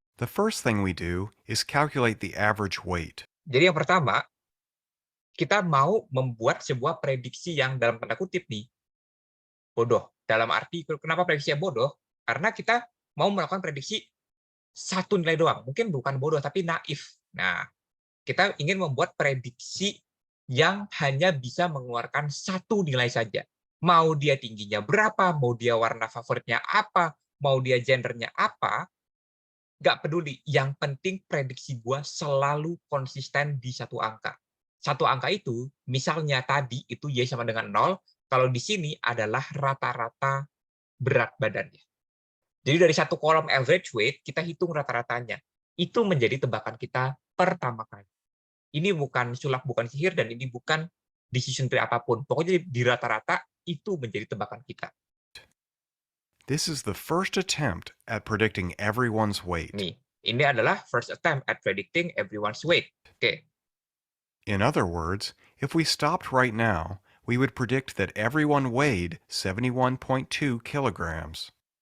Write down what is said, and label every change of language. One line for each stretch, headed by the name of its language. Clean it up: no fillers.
English: The first thing we do is calculate the average weight.
Indonesian: Jadi yang pertama, kita mau membuat sebuah prediksi yang dalam tanda kutip nih, bodoh. Dalam arti, kenapa prediksinya bodoh? Karena kita mau melakukan prediksi satu nilai doang. Mungkin bukan bodoh, tapi naif. Nah, kita ingin membuat prediksi yang hanya bisa mengeluarkan satu nilai saja. Mau dia tingginya berapa, mau dia warna favoritnya apa, mau dia gendernya apa, nggak peduli. Yang penting prediksi gua selalu konsisten di satu angka. Satu angka itu, misalnya tadi itu Y sama dengan 0, kalau di sini adalah rata-rata berat badannya. Jadi dari satu kolom
English: average weight,
Indonesian: kita hitung rata-ratanya. Itu menjadi tebakan kita pertama kali. Ini bukan sulap, bukan sihir, dan ini bukan
English: decision tree
Indonesian: apapun. Pokoknya di rata-rata itu menjadi tebakan kita.
English: This is the first attempt at predicting everyone's weight.
Indonesian: Nih, ini adalah
English: first attempt at predicting everyone's weight.
Indonesian: Oke.
English: In other words, if we stopped right now, we would predict that everyone weighed 71.2 kilograms.